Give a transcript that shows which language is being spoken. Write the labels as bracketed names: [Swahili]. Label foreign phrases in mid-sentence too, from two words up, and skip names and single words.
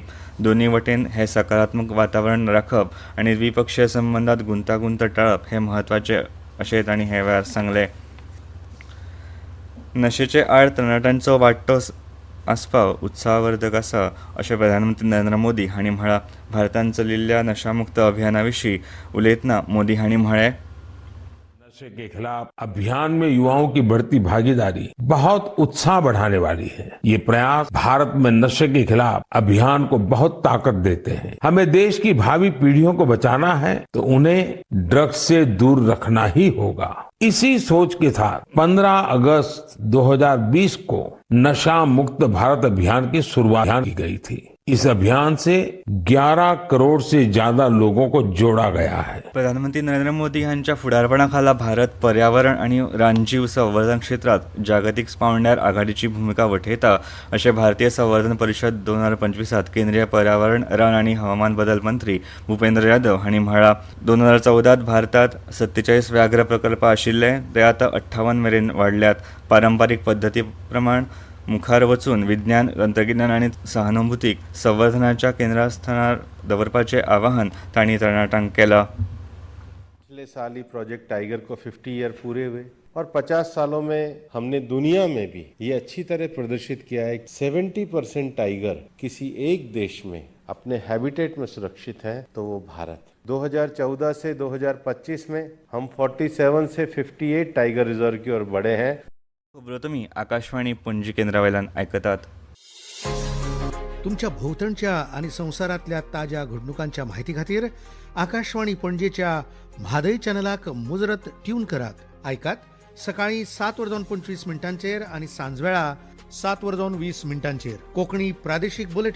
[Konkani] दोनूय वटेन हे सकारात्मक वातावरण राखप आनी द्विपक्षीय संबंदांत गुंतागुंत टाळप हे म्हत्वाचे अशें तांणी हे वेळार सांगलें. नशेचे आड तरणाट्यांचो वाडटो आस्पाव उत्साहवर्धक आसा अशें प्रधानमंत्री नरेंद्र मोदी हांणी म्हळां. भारतान चलिल्ल्या नशामुक्त अभियाना विशीं उलयतना मोदी हांणी म्हळें, [Hindi] नशे के खिलाफ अभियान में युवाओं की बढ़ती भागीदारी बहुत उत्साह बढ़ाने वाली है. ये प्रयास भारत में नशे के खिलाफ अभियान को बहुत ताकत देते हैं. हमें देश की भावी पीढ़ियों को बचाना है तो उन्हें ड्रग्स से दूर रखना ही होगा. इसी सोच के साथ 15 अगस्त 2020 को नशा मुक्त भारत अभियान की शुरुआत की गई थी. इस अभियान से 11 करोड़ से ज्यादा लोगों को जोड़ा गया है. [Konkani] प्रधानमंत्री नरेंद्र मोदी हांच्या फुडारपणा खाला भारत पर्यावरण आनी रानजीव संवर्धन क्षेत्रांत जागतीक पांवड्यार आघाडीची भूमिका वठयता अशें भारतीय संवर्धन परिशद 2025 केंद्रीय पर्यावरण, रान आनी हवामान बदल मंत्री भूपेंद्र यादव हांणी म्हळां. 2014 भारतात 47 व्याघ्र प्रकल्प आशिल्ले ते आतां 58 मेरेन वाडल्यात. पारंपारीक पद्दती प्रमाण मुखार वचून विज्ञान, तंत्रगिन्यान आनी सहानुभूतीक संवर्धनाच्या केंद्रस्थानार दवरपाचें आवाहन तांणी तरणाट्यांक केलां. [Hindi] पिछले साल ही प्रोजेक्ट टाइगर को 50 ईयर पूरे हुए और 50 सालों में हमने दुनिया में भी ये अच्छी तरह प्रदर्शित किया है. 70% टाइगर किसी एक देश में अपने हैबिटेट में सुरक्षित है तो वो भारत. 2014 से 2025 में हम 47 से 58 [English] tiger reserve [Hindi] की ओर बढ़े हैं. [Konkani] खबरो तुमी आकाशवाणी पणजी केंद्रा वयल्यान आयकतात. तुमच्या भोवतणच्या आणि संवसारातल्या ताज्या घडणुकांच्या म्हायती खातीर आकाशवाणी पणजेच्या म्हादय चॅनलाक मुजरत ट्यून करात. ऐकात सकाळी 7:25 आणि सांजवेळा 7:20 कोंकणी प्रादेशीक बुलेटिन.